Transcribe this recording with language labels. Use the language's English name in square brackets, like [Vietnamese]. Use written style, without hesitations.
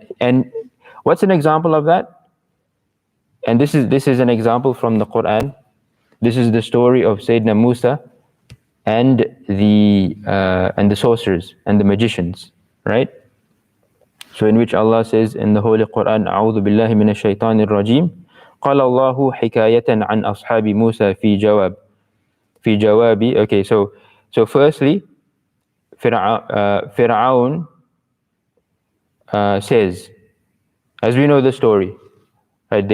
[English] And what's an example of that? And this is an example from the Quran. This is the story of Sayyidina Musa and the sorcerers and the magicians, right? So in which Allah says in the Holy Quran, [Arabic] أعوذ بالله من الشيطان الرجيم قال الله حكاية عن أصحاب موسى في جواب. [English] Okay, so firstly, Fir'aun says, as we know the story, right?